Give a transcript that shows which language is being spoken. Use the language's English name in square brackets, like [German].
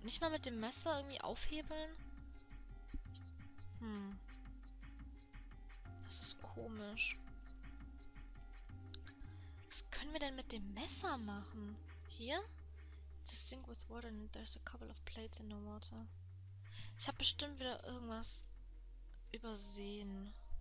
[German] Nicht mal mit dem Messer irgendwie aufhebeln? Das ist komisch. Was können wir denn mit dem Messer machen? Hier? [English] It's a sink with water and there's a couple of plates in the water. [German] Ich habe bestimmt wieder irgendwas übersehen.